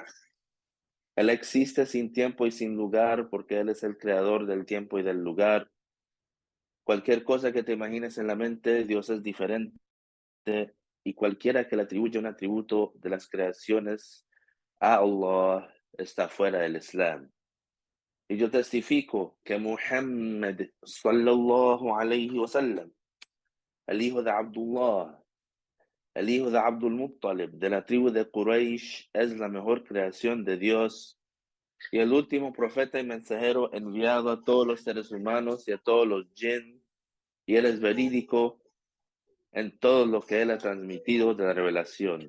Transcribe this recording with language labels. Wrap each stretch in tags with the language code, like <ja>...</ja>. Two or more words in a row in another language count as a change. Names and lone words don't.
<es>Él existe sin tiempo y sin lugar porque Él es el creador del tiempo y del lugar. Cualquier cosa que te imagines en la mente, Dios es diferente y cualquiera que le atribuya un atributo de las creaciones a Allah está fuera del Islam. Y yo testifico que Muhammad</es> <ar>صلى الله عليه وسلم,</ar> <es>el hijo de Abdullah, el hijo de Abdul Muttalib, de la tribu de Quraysh, es la mejor creación de Dios y el último profeta y mensajero enviado a todos los seres humanos y a todos los jinn, y él es verídico en todo lo que él ha transmitido de la revelación.</es>